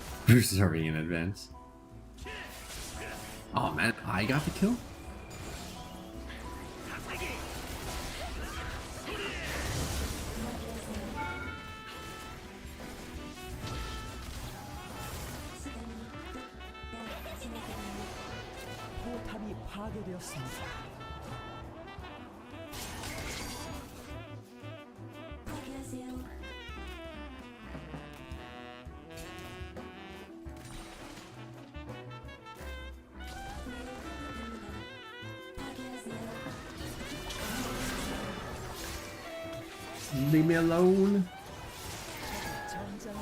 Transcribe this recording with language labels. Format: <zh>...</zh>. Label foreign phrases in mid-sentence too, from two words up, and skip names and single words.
<en>Preserving in advance. Oh man, I got the kill?</en> <ko>포탑이 파괴되었습니다. 파괴하세요. 파괴하세요.</ko> <en>Leave me alone.</en> <ko>전장</ko>